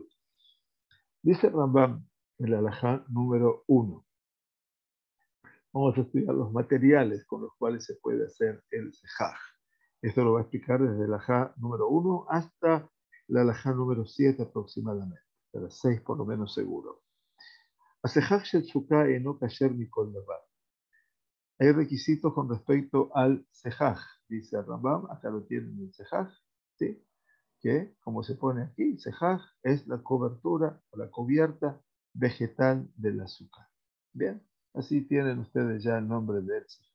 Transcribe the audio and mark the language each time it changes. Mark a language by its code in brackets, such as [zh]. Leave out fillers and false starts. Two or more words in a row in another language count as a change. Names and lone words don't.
[es] Dice Rambam, el halajá número 1. Vamos a estudiar los materiales con los cuales se puede hacer el sejaj. Esto lo va a explicar desde el halajá número 1 hasta la halajá número 7 aproximadamente, de las 6 por lo menos seguro. [he] הסכך של סוכה אינו כשר מכל דבר. [es] Hay requisitos con respecto al sejaj, dice Rambam, acá lo tienen el sejaj, ¿sí? Que, como se pone aquí, sejaj es la cobertura o la cubierta vegetal del azúcar. Bien, así tienen ustedes ya el nombre del sejaj.